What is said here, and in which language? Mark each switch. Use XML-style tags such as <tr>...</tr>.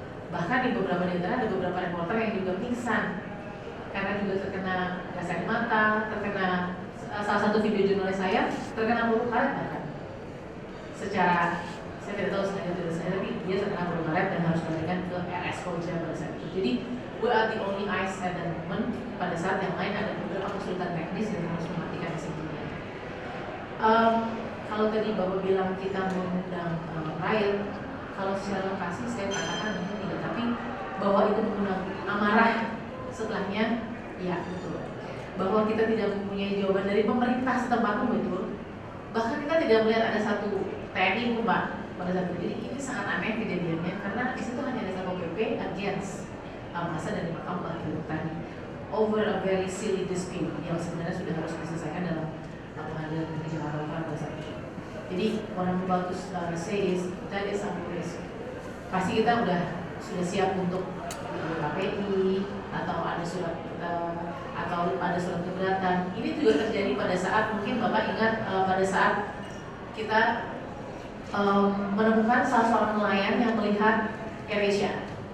<id>Bahkan di beberapa daerah ada beberapa reporter yang juga pingsan karena juga terkena gas air mata, terkena salah satu video jurnalis saya terkena peluru karet bahkan. Secara saya tidak tahu sengaja tidak sengaja, tapi dia terkena peluru karet dan harus dilarikan ke RS Koja pada saat itu.</id> <en>Jadi we are the only eyes at that moment.</en> <id>Pada saat yang lain ada beberapa kesulitan teknis dan harus mematikan sebelumnya. Kalau tadi Bapak bilang kita mengundang rakyat, kalau secara lokasi saya katakan mungkin tidak, tapi bahwa itu mengundang amarah setelahnya, ya betul. Bahwa kita tidak mempunyai jawaban dari pemerintah setempat pun betul. Bahkan kita tidak melihat ada satu TNI pun Pak pada saat itu. Jadi ini sangat aneh kejadiannya karena di situ hanya ada Satpol PP against masa dari Mahkamah tadi</id> <en>over a very silly dispute</en> <id>yang sebenarnya sudah harus diselesaikan dalam pengadilan negeri Jakarta Utara pada saat itu.</id> <en>Jadi what I'm about to say is that is our risk.</en> <id>Pasti kita sudah siap untuk KPI atau ada surat keberatan. Ini juga terjadi pada saat mungkin Bapak ingat pada saat kita menemukan salah seorang nelayan yang melihat AirAsia.</id>